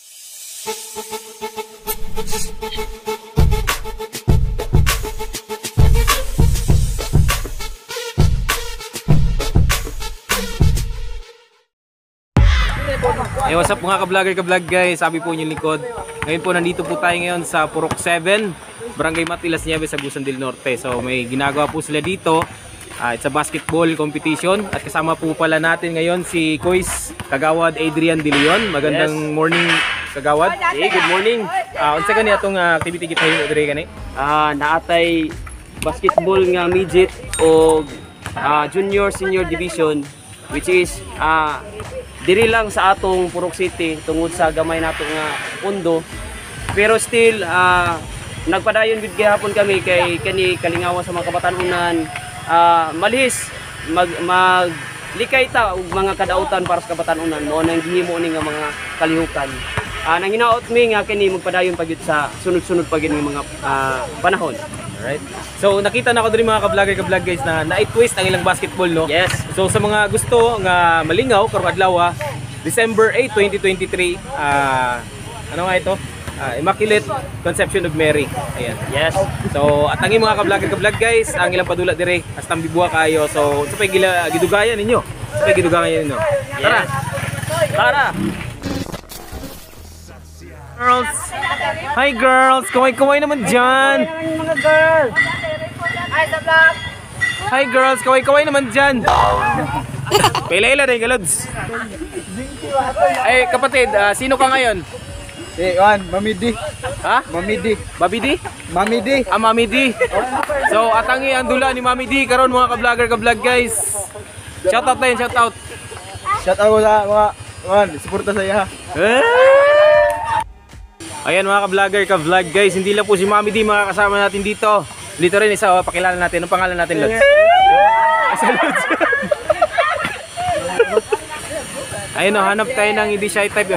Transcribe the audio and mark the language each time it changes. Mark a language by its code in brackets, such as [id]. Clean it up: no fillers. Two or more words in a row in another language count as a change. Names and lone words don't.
[en] Hey, what's up [tl] mga ka-vlogger ka-vlog guys? Sabi po niyo likod. Ngayon po nandito po tayo ngayon sa Purok 7, Barangay Matilas Nieves, Agusan del Norte. So may ginagawa po sila dito. [en] It's a basketball competition [tl] at kasama po pala natin ngayon si Kois Kagawad Adrian De Leon. Magandang morning Kagawad. [en] Hey, good morning. [ceb] Unsa kani atong activity kita himo dire kani? Naatay basketball nga midget o [en] junior senior division, which is [ceb] diri lang sa atong Purok City tungod sa gamay nato nga pondo. Pero still nagpadayon gid gihapon kami kay kani kalingawan sa mga kabatan-unan. Malihis maglikay ta og mga kadautan para sa kabatan-unan mo nang gihimo ni nga mga kalihukan. Nang hinaot mi nga kini magpadayon pagyud sa sunod-sunod pa gid nga mga panahon. [en] Alright. [ceb] So nakita na ko diri mga ka-vlogger ka-vlog guys na na-twist ang ilang basketball, no? [en] Yes. [ceb] So sa mga gusto nga malingaw karong adlaw, December 8, 2023, ano nga ito? Immaculate Conception of Mary. [tl] Ayan. [en] Yes. [ceb] So at ang mga ka-vlogger ka-vlog guys, ang ilang padula dire hasta bibuha kayo. So sa pay gidugayan ninyo. Sa pay gidugayan ninyo. Tara. [tl] Tara. [en] Girls. Hi girls. [tl] Kumay naman diyan. Mga girl. Ay, sa vlog. [en] Hi girls. [tl] Kumay naman diyan. Paila-ila rin kalods. Ay kapatid, sino ka ngayon? Juan, Mami D. Ha? Mami D. Babi D? Mami D. Mami D. [ceb] So atangi ang dula ni Mami D karon mga ka-vlogger ka-vlog guys. [en] Shout out din, shout out. Shout out [ceb] sa mga Juan, suporta sa iya. [tl] Ayan mga ka-vlogger ka-vlog guys, hindi lang po si Mami D makakasama natin dito. Dito rin isa, pakilala natin. Anong pangalan natin, Lods? Ayun o, hanap tayo ng hindi [en] shy type.